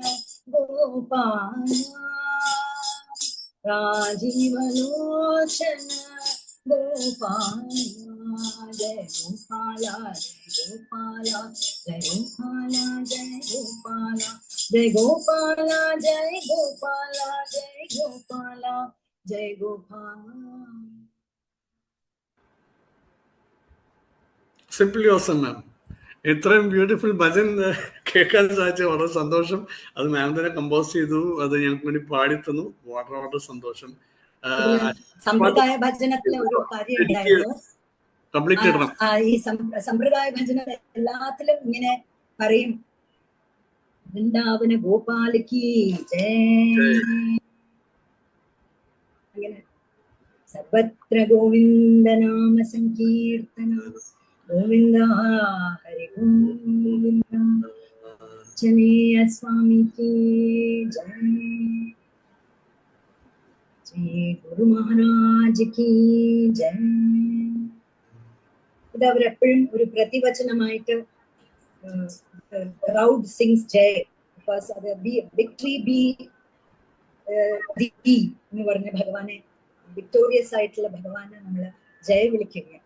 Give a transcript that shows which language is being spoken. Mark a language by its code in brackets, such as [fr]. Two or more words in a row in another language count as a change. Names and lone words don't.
[hi] गोपाला राजीव लोचन गोपाला जय गोपाला जय गोपाला जय गोपाला जय गोपाला जय गोपाला जय गोपाला जय गोपाला जय गोपाला. [en] simply awesome ma'am. [ml] ഇത്രയും ബ്യൂട്ടിഫുൾ ഭജൻ കേൾക്കാൻ സാധിച്ച വളരെ സന്തോഷം. അത് മാം തന്നെ കമ്പോസ് ചെയ്തു, അത് ഞങ്ങൾക്ക് വേണ്ടി പാടിത്തന്നു. വളരെ വളരെ സന്തോഷം. സമ്പ്രദായ ഭജനത്തിലെ ഒരു കാര്യം ഉണ്ടായിരുന്നു. കംപ്ലീറ്റ് ഇടണം. ഈ സമ്പ്രദായ ഭജന എല്ലാത്തിലും ഇങ്ങനെ പറയും, വൃന്ദാവന ഗോപാലക്ക് ജയ, അങ്ങനെ [sa] സർവത്ര ഗോവിന്ദ നാമ സങ്കീർത്തന ഗോവിന്ദ ഹരി ഗോവിന്ദ [hi] आंजनेय स्वामी की जय, श्री गुरु महाराज की जय. [ml] ഇത് അവരെപ്പോഴും ഒരു പ്രതിവചനമായിട്ട് [en] roud sings [ml] ജയ്, ബിക്കോസ് അത് വിക്ടറി ബി എന്ന് പറഞ്ഞ ഭഗവാനെ, വിക്ടോറിയസ് ആയിട്ടുള്ള ഭഗവാനെ നമ്മൾ ജയ വിളിക്കുകയാണ്.